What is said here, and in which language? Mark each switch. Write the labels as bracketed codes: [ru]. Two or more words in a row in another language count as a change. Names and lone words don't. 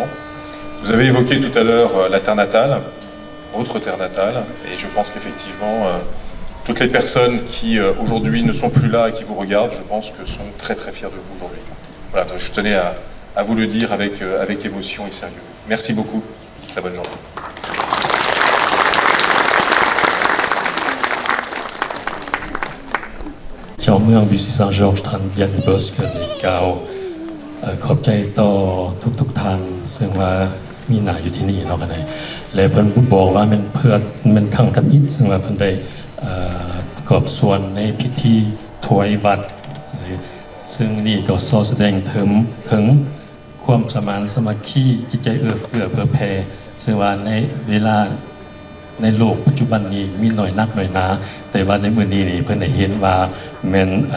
[fr] Vous avez évoqué tout à l'heure la terre natale, votre terre natale, et je pense qu'effectivement, toutes les personnes qui aujourd'hui ne sont plus là et qui vous regardent, je pense que sont très très fiers de vous aujourd'hui. Voilà, donc je tenais à vous le dire avec émotion et sérieux. Merci beaucoup, très bonne journée. [th] ชาวเมืองบิซิซังจอร์จท่านยันเบิร์สก็ได้กล่าวขอบใจต่อทุกท่านซึ่งว่า มีหน้าอยู่ที่นี่เนาะกันเลยและเพิ่นบอกว่ามันเพื่อมันครั้งทำอิฐซึ่งว่าเพิ่นได้ประกอบส่วนในพิธีถวายวัดซึ่งนี่ก็สอแสดงถึงความสมานสามัคคีจิตใจเอื้อเฟื้อเผื่อแผ่ซึ่งว่าในเวลาในโลกปัจจุบันนี้มีหน่อยนักหน่อยหนาแต่ว่าในมื้อนี้นี่เพิ่นได้เห็นว่าแม่น